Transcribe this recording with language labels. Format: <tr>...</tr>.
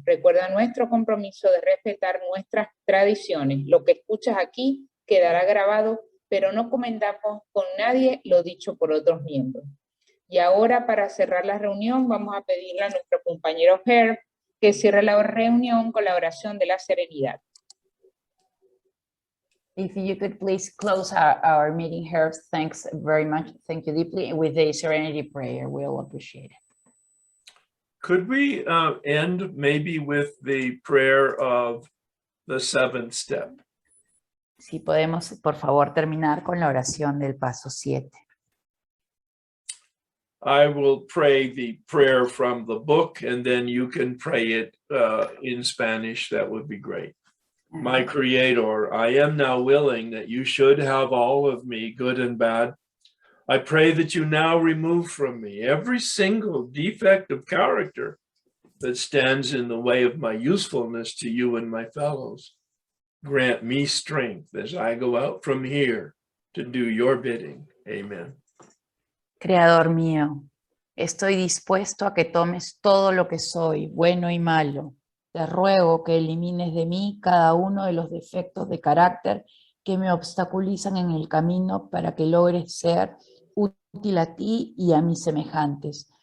<es>Recuerda nuestro compromiso de respetar nuestras tradiciones. Lo que escuchas aquí quedará grabado, pero no comentamos con nadie lo dicho por otros miembros. Y ahora, para cerrar la reunión, vamos a pedirle a nuestro compañero Herb que cierre la reunión con la oración de la serenidad.</es> <en>If you could please close our meeting, Herb, thanks very much. Thank you deeply. With the serenity prayer, we'll appreciate it. Could we end maybe with the prayer of the seventh step?</en> <es>Si podemos, por favor, terminar con la oración del paso 7.</es> <en>I will pray the prayer from the book, and then you can pray it in Spanish. That would be great. My Creator, I am now willing that you should have all of me, good and bad. I pray that you now remove from me every single defect of character that stands in the way of my usefulness to you and my fellows. Grant me strength as I go out from here to do your bidding. Amen.</en> <es>Creador mío, estoy dispuesto a que tomes todo lo que soy, bueno y malo. Te ruego que elimines de mí cada uno de los defectos de carácter que me obstaculizan en el camino para que logres ser útil a ti y a mis semejantes.</es>